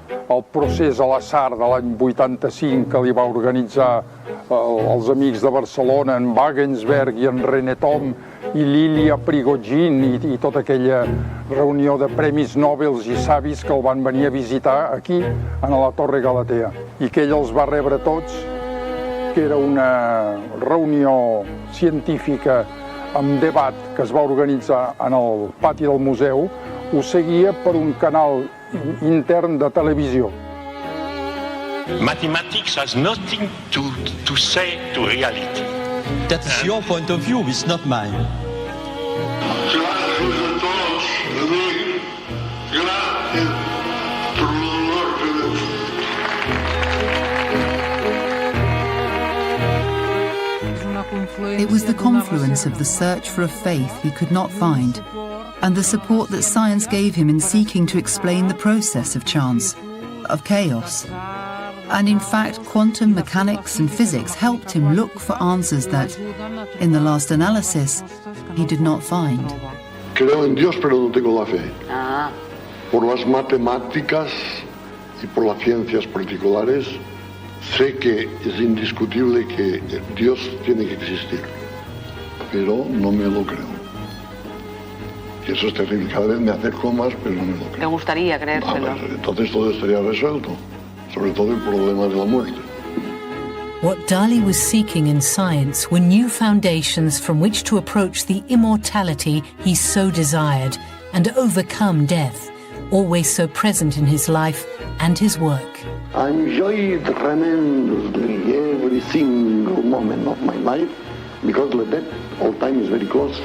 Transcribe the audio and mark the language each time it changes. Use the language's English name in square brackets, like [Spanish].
[Catalan] El procés a l'atzar de l'any 85 que li va organitzar els amics de Barcelona, en Wagensberg i en René Tom i Lilia Prigogine i tota aquella reunió de premis Nobel i savis que el van venir a visitar aquí, a la Torre Galatea, i que ell els va rebre tots, que era una reunió científica amb debat que es va organitzar en el pati del museu, ho seguia per un canal intern de televisió. [English] Mathematics has nothing to say to reality. That is your point of view, it's not mine. It was the confluence of the search for a faith he could not find, and the support that science gave him in seeking to explain the process of chance, of chaos. And in fact, quantum mechanics and physics helped him look for answers that, in the last analysis, he did not find. [Spanish] Creo en Dios, pero no tengo la fe. Por las matemáticas y por las ciencias particulares, sé que es indiscutible que Dios tiene que existir, pero no me lo creo. Y eso es terrible. Cada vez me acerco más, pero no me lo creo. ¿Te gustaría creérselo? Entonces todo estaría resuelto, sobre todo el problema de la muerte. [English] What Dalí was seeking in science were new foundations from which to approach the immortality he so desired and overcome death, always so present in his life and his work. I enjoyed tremendously every single moment of my life because the death all time is very close.